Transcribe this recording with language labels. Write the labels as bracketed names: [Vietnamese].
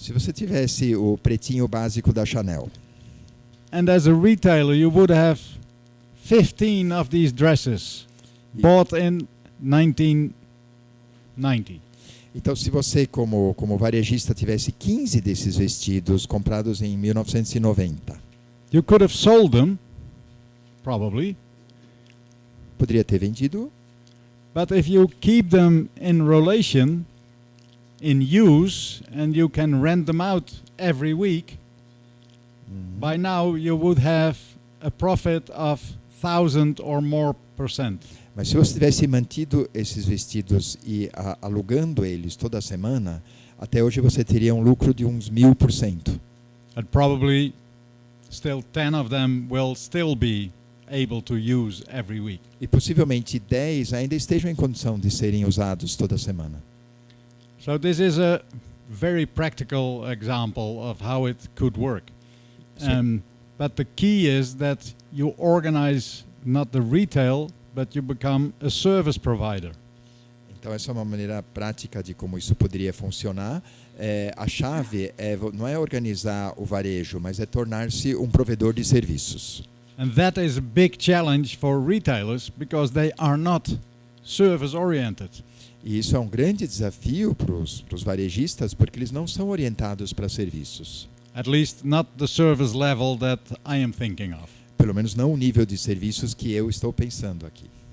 [Portuguese] Se você tivesse o pretinho básico da Chanel, [English] And as a retailer, you would have 15 of these dresses bought in 1990. [Portuguese] então se você como varejista tivesse 15 desses vestidos comprados em 1990, [English] You could have sold them, probably, [Portuguese] poderia ter vendido, [English] but if you keep them in relation, in use, and you can rent them out every week, by now you would have a profit of 1,000 or more %. [Portuguese] mas se você tivesse mantido esses vestidos e alugando eles toda semana, até hoje você teria um lucro de uns 1000%. [English] And probably still 10 of them will still be able to use every week. [Portuguese] E possivelmente 10 ainda estejam em condição de serem usados toda semana. [English] So this is a very practical example of how it could work. But the key is that you organize not the retail, but you become a service provider. [Portuguese] Então essa é uma maneira prática de como isso poderia funcionar. A chave não é organizar o varejo, mas é tornar-se um provedor de serviços. [English] And that is a big challenge for retailers because they are not service oriented. [Portuguese] E isso é um grande desafio para os varejistas, porque eles não são orientados para serviços. [English] At least not the service level that I am thinking of. [Portuguese] Pelo menos não o nível de serviços que eu estou pensando aqui.